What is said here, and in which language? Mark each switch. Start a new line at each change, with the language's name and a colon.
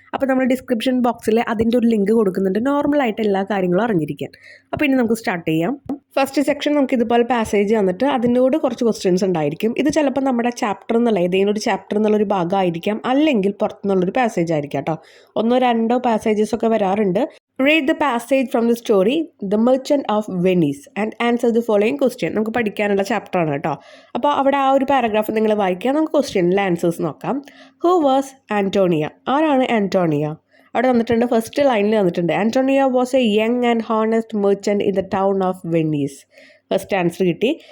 Malayalam: അപ്പോൾ നമ്മൾ ഡിസ്ക്രിപ്ഷൻ ബോക്സിൽ അതിൻ്റെ ഒരു ലിങ്ക് കൊടുക്കുന്നുണ്ട്, നോർമലായിട്ട് എല്ലാ കാര്യങ്ങളും അറിഞ്ഞിരിക്കാൻ. അപ്പോൾ ഇനി നമുക്ക് സ്റ്റാർട്ട് ചെയ്യാം. ഫസ്റ്റ് സെക്ഷൻ നമുക്ക് ഇതുപോലെ പാസേജ് വന്നിട്ട് അതിനോട് കുറച്ച് ക്വസ്റ്റ്യൻസ് ഉണ്ടായിരിക്കും. ഇത് ചിലപ്പോൾ നമ്മുടെ ചാപ്റ്റർ എന്നുള്ള ഏതെങ്കിലും ഒരു ചാപ്റ്റർ എന്നുള്ളൊരു ഭാഗമായിരിക്കാം, അല്ലെങ്കിൽ പുറത്തുനിന്നുള്ളൊരു പാസേജ് ആയിരിക്കാം കേട്ടോ. 1-2 പാസേജസ് ഒക്കെ വരാറുണ്ട്.
English: Read the passage from the story The Merchant of Venice and answer the following question.
Malayalam: നമുക്ക് പഠിക്കാനുള്ള ചാപ്റ്റർ ആണ് കേട്ടോ. അപ്പോൾ അവിടെ ആ ഒരു പാരഗ്രാഫ് നിങ്ങൾ വായിക്കുക. നമുക്ക് ക്വസ്റ്റ്യനിലെ ആൻസേഴ്സ് നോക്കാം.
English: Who was Antonia?
Malayalam: ആരാണ് ആന്റോണിയ? അവിടെ വന്നിട്ടുണ്ട്, ഫസ്റ്റ് ലൈനിൽ വന്നിട്ടുണ്ട്,
English: Antonia was a young and honest merchant in the town of Venice.
Malayalam: First answer കിട്ടി.